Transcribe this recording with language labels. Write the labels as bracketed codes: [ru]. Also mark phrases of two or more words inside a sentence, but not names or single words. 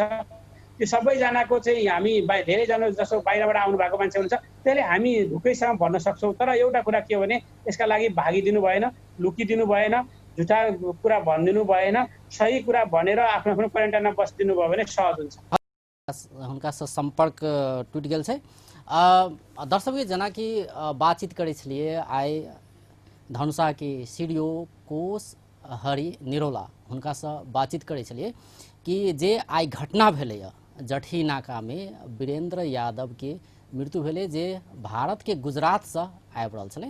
[ne] त्यो सबैजनाको चाहिँ हामी धेरैजना जसो बाहिरबाट आउनु भएको मान्छे हुनुहुन्छ, त्यसले हामी ढुकैसँग भन्न सक्छौँ। तर एउटा कुरा के हो भने यसका लागि भागिदिनु भएन, लुकिदिनु भएन, झुटा कुरा भनिदिनु भएन, सही कुरा भनेर आफ्नो आफ्नो क्वारेन्टाइनमा बसिदिनु भयो भने सहज हुन्छ। [mai] हुनका से संपर्क टूट गेल छै। दर्शक जना की बातचीत करे छलिए आइ धनुषा के सीडीओ कोष हरि निरोला हुनका से बातचीत करे छलिए कि जे आइ घटना भेलै जठी नाका में वीरेंद्र यादव के मृत्यु भेलै, जे भारत के गुजरात से आबि रहल छलै।